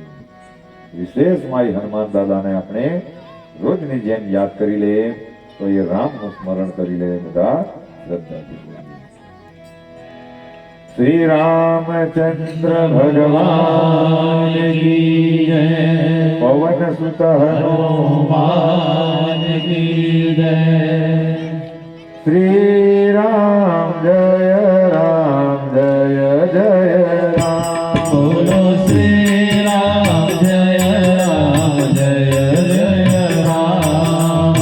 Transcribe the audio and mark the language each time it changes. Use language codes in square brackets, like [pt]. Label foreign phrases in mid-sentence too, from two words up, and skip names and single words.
[gu] વિશેષ માઈ હનુમાન દાદાને આપણે રોજની જેમ યાદ કરી લઈએ તો એ રામનું સ્મરણ કરી લે બધા શ્રદ્ધાથી। [hi] શ્રી રામચંદ્ર ભગવાન की जय। पवन सुत हनुमान की जय। श्री राम जय जय राम। बोलो श्री राम जय राम।